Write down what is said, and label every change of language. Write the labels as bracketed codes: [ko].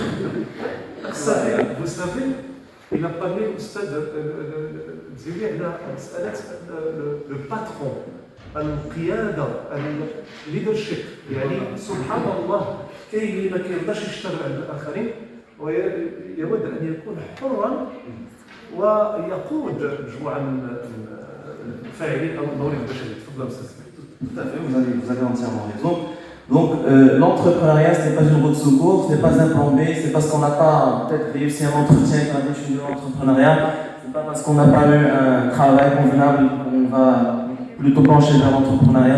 [fr] Vous savez, il a parlé au stade le patron, القيادة, leadership. [ar] يعني سبحان الله كاين اللي ما كيرضاش يشتغل عند الآخرين ويود أن يكون حرا ويقود مجموعة من الفاعلين أو الموارد البشرية. تفضل أستاذ. [fr] Tout à fait, vous avez entièrement raison. Donc, l'entrepreneuriat, ce n'est pas une roue de secours, ce n'est pas un plan B, c'est parce qu'on n'a pas peut-être réussi un entretien avec la définition de l'entrepreneuriat, c'est pas parce qu'on n'a pas eu un travail convenable qu'on va plutôt pencher vers l'entrepreneuriat.